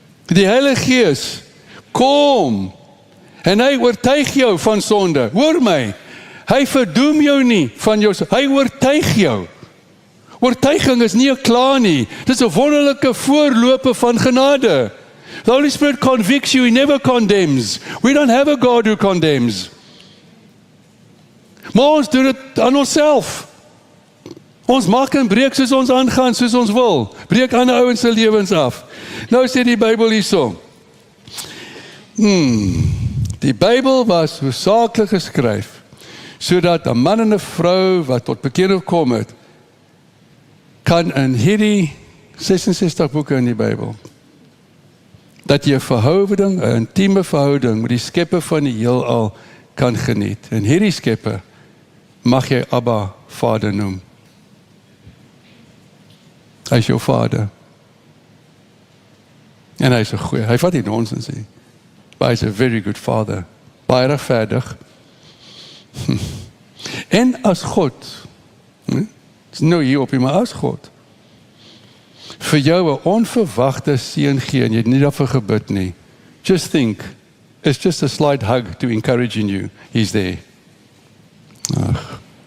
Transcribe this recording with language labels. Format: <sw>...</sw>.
<af>Die Heilige Gees kom en hy oortuig jou van sonde. Hoor my, hy verdoem jou nie van jou sonde, hy oortuig jou. Oortuiging is nie 'n kla nie, dit is 'n wonderlike voorlope van genade.</af> <en>The Holy Spirit convicts you, He never condemns. We don't have a God who condemns.</en> <af>Maar ons doen dit aan onsself. Ons maak en breek soos ons aangaan, soos ons wil. Breek ander ouens se lewens af. Nou sê die Bybel hierso. Die Bybel was hoofsaaklik geskryf sodat 'n man en 'n vrou wat tot bekering gekom het, kan in hierdie 66 boeke in die Bybel, dat jy 'n verhouding, 'n intieme verhouding met die skepper van die heelal kan geniet. En hierdie skepper mag jy Abba Vader noem. Hy is jou Vader. En hy is 'n goeie, hy vat nie nonsens nie. Maar hy is</af> <en>a very good Father.</en> <af>Baie regverdig. En as God, is nou hier op, maar as God, vir jou 'n onverwagte seën gee, en jy het nie daarvoor gebid nie,</af> <en>just think, it's just a slight hug to encourage in you, he's there.</en> <af>Ach.</af>